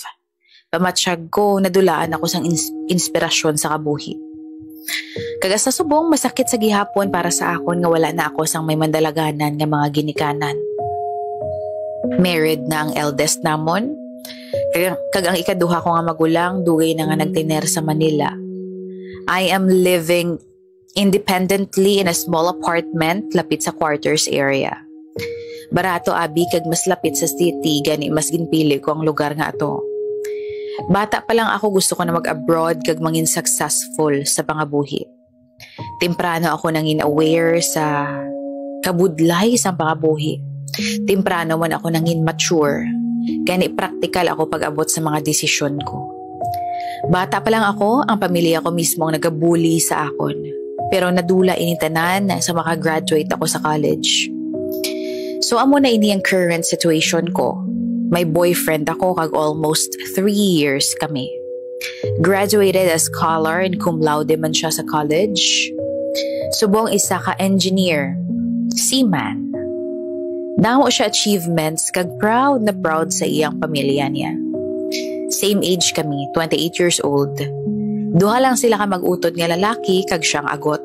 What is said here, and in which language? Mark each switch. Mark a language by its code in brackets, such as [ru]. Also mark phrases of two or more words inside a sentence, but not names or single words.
[hil] Pamatsyag ko, nadulaan ako sang inspirasyon sa kabuhi. Kaga sa subong, masakit sa gihapon para sa akon nga wala na ako sang may mandalaganan nga mga ginikanan. Married na ang eldest namon. Kag ang ikaduha ko nga magulang, dugay na nga nagtiner sa Manila. [en] I am living independently in a small apartment [hil] lapit sa quarters area. Barato abi kag mas lapit sa city, gani mas ginpili ko ang lugar nga ato. Bata pa lang ako gusto ko na mag-abroad kag mangin successful sa pangabuhi. Temprano ako nangin aware sa kabudlay sa pangabuhi. Temprano man ako nangin mature. Gani practical ako pag-abot sa mga desisyon ko. Bata pa lang ako, ang pamilya ko mismo ang nagabuli sa akon. Pero nadula initanan sa makagraduate ako sa college. So amo na ini ang [en] current situation [hil] ko. May boyfriend ako kag almost 3 years kami. [en] Graduated as scholar and cum laude [hil] man siya sa [en] college. [hil] Subong isa ka engineer, seaman. Namo siya achievements kag proud na proud sa iyang pamilya niya. [en] Same age kami, 28 years old. [hil] Duha lang sila ka mag-utod nga lalaki kag siyang agot.